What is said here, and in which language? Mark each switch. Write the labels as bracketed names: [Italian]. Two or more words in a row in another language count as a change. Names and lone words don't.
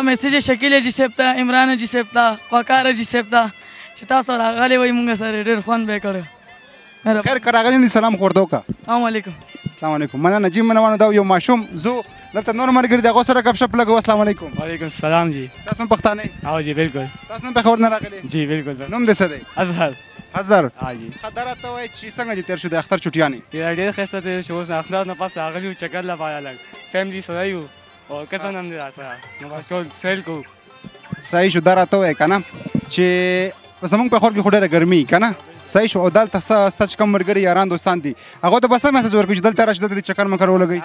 [Pashto] میسج شکیل جی صاحب ته عمران جی صاحب ته وقار جی صاحب ته چې تاسو راغلي وای مونږ سره ډېر خوند به کړو خیر که راغلی دي سلام خورته وکړه [Arabic] السلام علیکم السلام علیکم [Pashto] مننه جی منوانو دا یو ماشوم زو دلته نور ملګري دي هغو سره ګپ شپ لګو [Arabic] السلام علیکم وعلیکم السلام جی [Pashto] تاسو هم پښتانه [Urdu] ہاں جی بالکل [Pashto] تاسو هم پېښور نه راغلي [Urdu] جی بالکل [Pashto] نوم دې څه دی [Urdu] अजहर [Pashto] حضر [Urdu] ہاں جی [Pashto] دا راته وایي چې څنګه دې تېر شو د اختر چټیانې ये ډېر ښایسته تېر شو اوس اخلاق نه پس راغلي وو چکر لپاره لږ فیملي سره یو او کسان هم دي راسره نو بس ټول سیل کوو صحیح شو دا راته وایي که نه چې زمونږ پېښور کې خو ډېره ګرمي که نه صحیح شو او دلته ستا چې کوم ملګري یاران دوستان دي هغو ته به څه میسج ورکړي چې دلته راشي دلته دې چکر مکر ولګوي